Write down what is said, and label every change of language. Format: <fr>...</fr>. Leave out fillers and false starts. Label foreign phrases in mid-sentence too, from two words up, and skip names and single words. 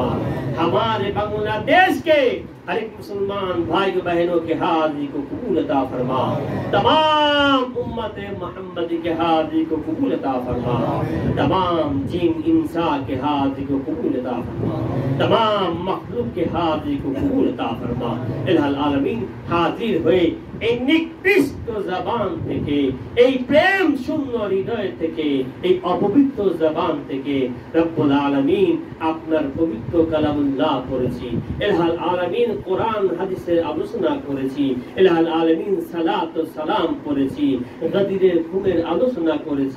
<ur>ہمارے بنگلہ دیش کے ہر ایک مسلمان بھائی بہنوں کے حاضری کو قبول عطا فرما. تمام امت محمدی کے حاضری کو قبول عطا فرما. تمام جن انسان کے حاضری کو قبول عطا فرما. تمام مخلوق کے حاضری کو قبول عطا فرما. الہ العالمین حاضر ہوئے</ur> <bn>এই নিকৃষ্ট জবান থেকে, এই প্রেম শূন্য হৃদয় থেকে, এই অপবিত্র জবান থেকে</bn> <ar>رب العالمين</ar> <bn>আপনার পবিত্র কালামুল্লাহ পড়েছি।</bn> <ar>إله العالمين</ar> <bn>কোরআন হাদিসের আলোচনা করেছি।</bn> <ar>إله العالمين</ar> <bn>সালাত ও সালাম পড়েছি। গদিরের খুনের আলোচনা করেছি।</bn>